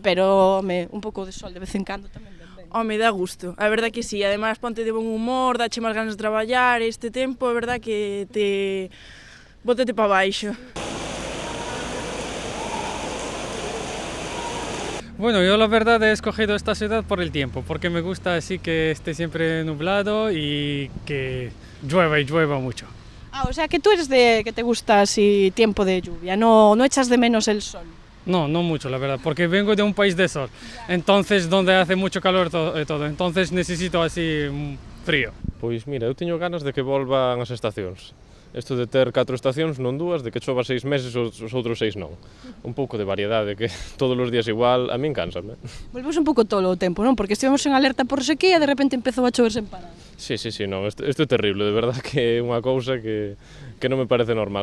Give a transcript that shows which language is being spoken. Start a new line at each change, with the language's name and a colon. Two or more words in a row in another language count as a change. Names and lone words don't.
Galician: pero, home, un pouco de sol de vez en cando tamén ven ben. Home, dá gusto, a verdade que sí, además ponte de bon humor, dache máis ganas de traballar, este tempo, é verdade que te... bótate para baixo.
Spanish: Bueno, yo la verdad he escogido esta ciudad por el tiempo, porque me gusta así que esté siempre nublado y que llueva y llueva mucho. Ah, o sea que tú eres de que te gusta así tiempo de lluvia, no echas de menos el sol. No, no mucho, la verdad, porque vengo de un país de sol, entonces donde hace mucho calor todo, entonces necesito así frío.
Galician: Pois mira, eu teño ganas de que volvan as estacións. Isto de ter 4 estacións, non 2, de que chova 6 meses os outros 6 non. Un pouco de variedade, que todos os días igual, a min cánsame. Volvemos un pouco tolo o tempo, non? Porque estivemos en alerta por sequía e de repente empezou a chover sen parar. Sí, non, isto é terrible, de verdad que é unha cousa que non me parece normal.